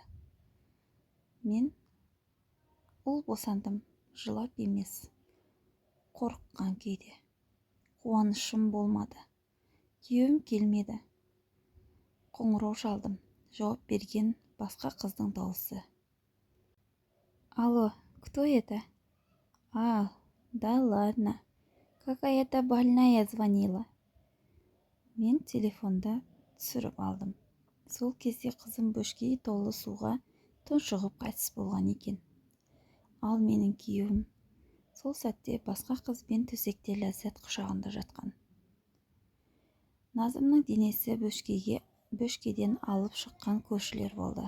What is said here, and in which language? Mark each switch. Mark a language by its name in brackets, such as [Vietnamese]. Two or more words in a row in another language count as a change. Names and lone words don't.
[Kazakh] Мен ұл босандым, жылап емес, қорыққан күйде. Қуанышым болмады. Күйеуім келмеді. Қоңырау шалдым. Жауап берген басқа қыздың дауысы. [Russian] Алло, кто это? Да ладно. Какая-то больная звонила. [Kazakh] Мен телефонда түсіріп алдым. Сол кезде қызым бөшке толы суға тұншығып қайтыс болған екен. Ал менің күйеуім сол сәтте басқа қызбен төсекте ләззат құшағында жатқан. Назымның денесі бөшкеден алып шыққан көршілер болды.